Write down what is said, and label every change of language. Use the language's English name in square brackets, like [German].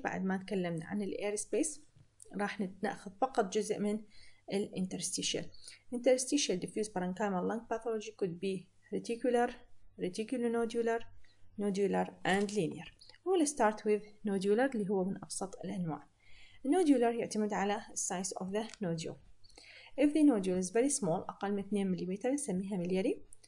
[Arabic] بعد ما تكلمنا عن الاير سبيس راح ناخذ فقط جزء من الانترستيشيال. [English] interstitial diffuse parenchymal lung pathology could be reticular, reticulonodular, nodular and linear. we'll start with nodular [Arabic] اللي هو من أبسط الأنواع. [English] nodular [Arabic] يعتمد على [English] size of the nodule. if the nodule is very small [Arabic] أقل من 2 ملم نسميها ملياري.